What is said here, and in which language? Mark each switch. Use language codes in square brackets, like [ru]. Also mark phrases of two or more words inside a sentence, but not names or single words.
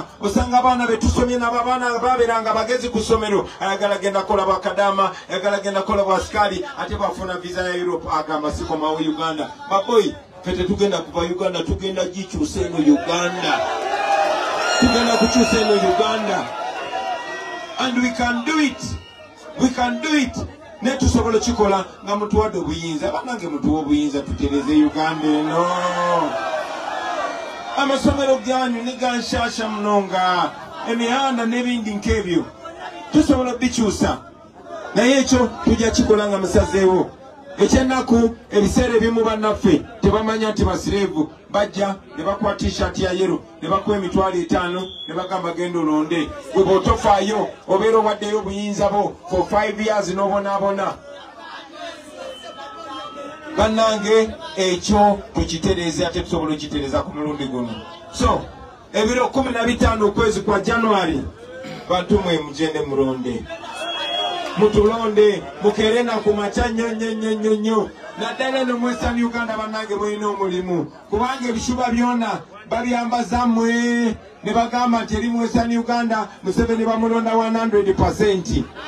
[lg] Osanga abaana betusomye n'abaana babeeranga bagezi ku ssomero ayagala genda kola bakadama, ayagala genda kola bwasikali ate bafuna visa ya Europe agamba sikomawo Uganda. Baboyi ffe tetugenda kuva Uganda, tugenda gikyusa eno Uganda. Tugenda kukyusa eno Uganda. [en] And we can do it. We can do it. [lg] Ne tusobola kikola nga mutuwadde obuyinza. Bannange mutuwa obuyinza tutereze Uganda eno. [nyn] Amasomero ganyu ne ganshasha munonga. [lg] Emihanda n'ebindi nk'ebyo tusobola bikyusa. Naye ekyo tujja kikola nga musazeewo. Ekyennaku ebiseera ebimu bannaffe tebamanya nti basireevu bajja ne bakuwa t-shirt ya yero ne bakuwa $5,000 ne bagamba genda olonde. Gwe bw'otofaayo obeera owaddeyo obuyinza bwo [en] for 5 years [lg] n'obonaabona. bannange ekyo tukitereeze ate tusobola okitereeza ku mulundi guno. So ebiro 15 okwezi kwa January bantu mwe mugende mulonde, mutulonde mukerena ku macha nnyo naddala eno mu Western Uganda bannange mulina omulimu kubanga ebishuba byonna babyambaza mmwe ne bagamba nti eri mu Western Uganda Museveni bamulonda 100%.